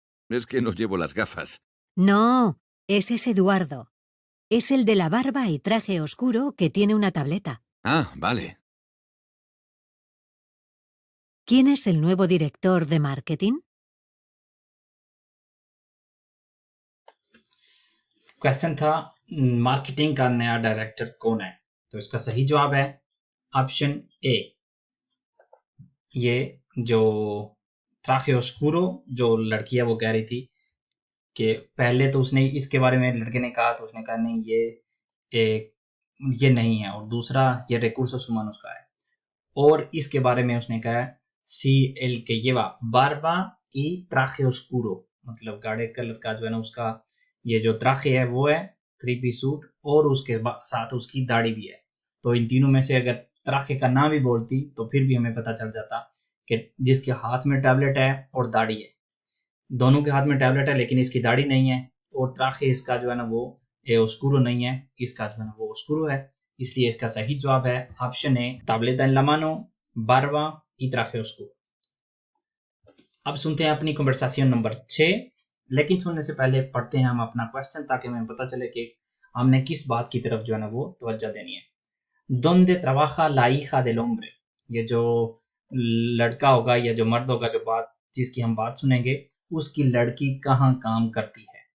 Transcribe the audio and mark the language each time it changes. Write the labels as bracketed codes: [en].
[es] Es que no llevo las gafas. No, ese es Eduardo. Es el de la barba y traje oscuro que tiene una tableta. Ah, vale. ¿Quién es el nuevo director de marketing? [hi] Question था marketing का नया director कौन है. तो इसका सही जवाब है ऑप्शन ए. ये जो ट्राखे ओस्कूरो, जो लड़की है वो कह रही थी कि पहले तो उसने इसके बारे में लड़के ने कहा, तो उसने कहा नहीं ये नहीं है, और दूसरा ये [es] recursos humanos [hi] का है, और इसके बारे में उसने कहा सी एल के [es] lleva barba y traje oscuro, [hi] मतलब गाढ़े कलर का जो है ना उसका ये जो traje है वो है 3-piece सूट, और उसके साथ उसकी दाढ़ी भी है। तो इन तीनों में से अगर traje का नाम भी बोलती तो फिर भी हमें पता चल जाता कि जिसके हाथ में टैबलेट है और दाढ़ी है, दोनों के हाथ में टैबलेट है लेकिन इसकी दाढ़ी नहीं है, और traje इसका जो है ना वो oscuro नहीं है, इसका जो है ना वो oscuro है। इसलिए इसका सही जवाब है option A, [es] tableta en la mano, barba y traje oscuro। [hi] अब सुनते हैं अपनी कन्वर्सेशन नंबर 6, लेकिन सुनने से पहले पढ़ते हैं हम अपना क्वेश्चन, ताकि हमें पता चले कि हमने किस बात की तरफ जो है ना वो तवज्जो देनी है। [es] donde trabaja la hija del hombre, [hi] ये जो लड़का होगा या जो मर्द होगा जो बात जिसकी हम बात सुनेंगे, उसकी लड़की कहाँ काम करती है।